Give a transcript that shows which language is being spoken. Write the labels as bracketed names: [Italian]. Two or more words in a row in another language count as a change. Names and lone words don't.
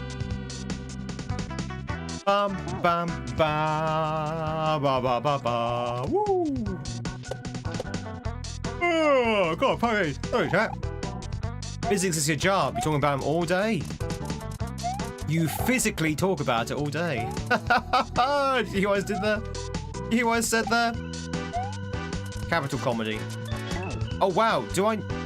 [English] Bum bum ba ba ba ba ba. Woo. Oh, God, sorry, chat. Physics is your job. You're talking about them all day. You physically talk about it all day. You guys did that? You guys said that? Capital comedy. Oh, wow. Do I...